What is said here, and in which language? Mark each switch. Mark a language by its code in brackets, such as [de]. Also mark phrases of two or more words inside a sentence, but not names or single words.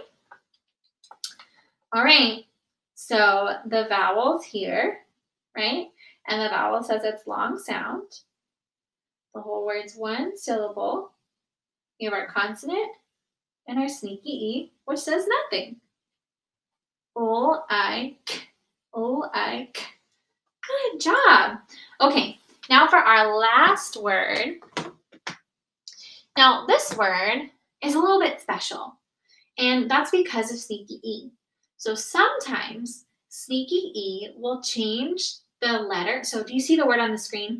[en] All right, so the vowel's here, right? And the vowel says it's long sound. The whole word's one syllable. We have our consonant and our sneaky E, which says nothing. O-I-K. O-I-K. Good job. Okay, now for our last word. Now, this word is a little bit special, and that's because of sneaky E. So sometimes sneaky E will change the letter, so do you see the word on the screen?